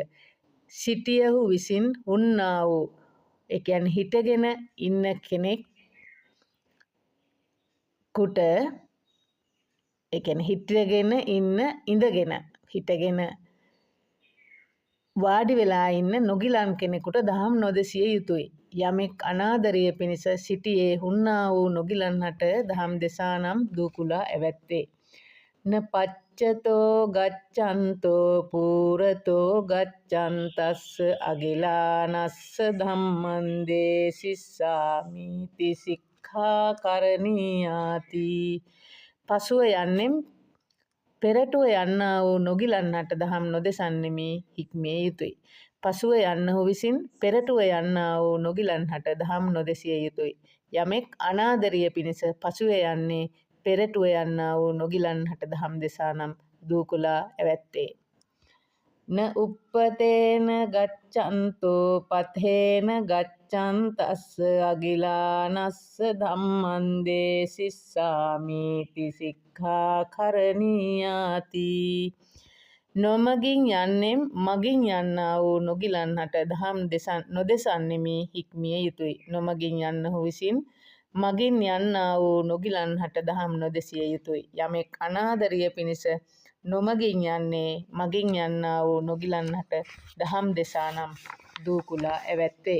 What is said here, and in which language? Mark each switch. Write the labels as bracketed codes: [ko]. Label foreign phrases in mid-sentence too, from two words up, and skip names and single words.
[si] සිටියහු විසින් හුන්නා වූ කියන්නේ හිටගෙන ඉන්න කෙනෙකුට හිටගෙන ඉන්න ඉඳගෙන හිටගෙන වාඩි වෙලා ඉන්න නොගිලන් කෙනෙකුට දහම් නොදෙසිය යුතුය. යමෙක් අනාදරිය පිණිස සිටියේ හුන්නා වූ නොගිලන්හට දහම් දෙසානම් දූකුලා ඇවැත්තේ. [pi] න පච්චතෝ ගච්ඡන්තෝ පූරතෝ ගච්ඡන්තස්ස අගිලානස්ස ධම්මන්දේ සිස්සාමීති සික්ඛා කරණීයාති. [si] පසුව යන්නෙම් පෙරටුව යන්නා වූ නොගිලන්හට දහම් නොදෙසන්නෙමි හික්මිය යුතුය. පසුව යන්නහු විසින් පෙරටුව යන්නා වූ නොගිලන්හට දහම් නොදෙසිය යුතුය. යමෙක් අනාදරිය පිණිස පසුව යන්නේ පෙරටුව යන්නා වූ නොගිලන්හට දහම් දෙසානම් දූකුලා ඇවැත්තේ. [pi] න උප්පතේන ගච්ඡන්තෝ පතේන ගච්ඡන්තස්ස අගිලානස්ස ධම්මන්දේ සිස්සාමීති සික්ඛා කරණීයාති. [si] නොමගින් යන්නෙම් මගින් යන්නා වූ නොගිලන්හට දහම් නොදෙසන්නෙමි හික්මිය යුතුය. නොමගින් යන්නහු විසින් මගින් යන්නා වූ නොගිලන්හට දහම් නොදෙසිය යුතුය. යමෙක් අනාදරිය පිණිස නොමගින් යන්නේ මගින් යන්නා වූ නොගිලන්නට දහම් දෙසානම් දූකුලා ඇවැත්තේ.